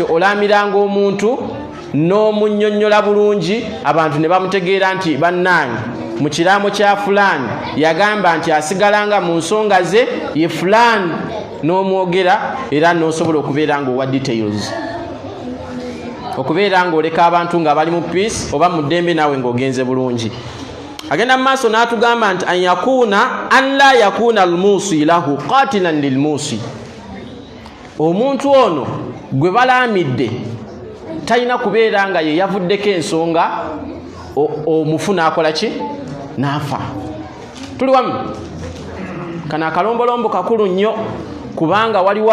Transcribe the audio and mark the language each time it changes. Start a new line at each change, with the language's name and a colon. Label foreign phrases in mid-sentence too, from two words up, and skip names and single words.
Ganda: olamiranga omuntu n'omunnyonnyola bulungi abantu ne bamutegeera nti bannange mu kiraamo kya fulaani yagamba nti asigalanga mu nsonga ze ye fulaani n'omwogera era n'osobola okubeera nga owa details okubeera nga oleka abantu nga bali mu peace oba mu ddembe naawe ng'ogenze bulungi agenda mu maaso n'atugamba nti
Arabic: أن لا يكون الموصى له قاتلا للموصي
Ganda: omuntu ono gwe balaamidde talina kubeera nga ye yavuddeko ensonga omufu n'akola ki n'afa tuli wamu kano akalombolombo kakulu nnyo kubanga waliwo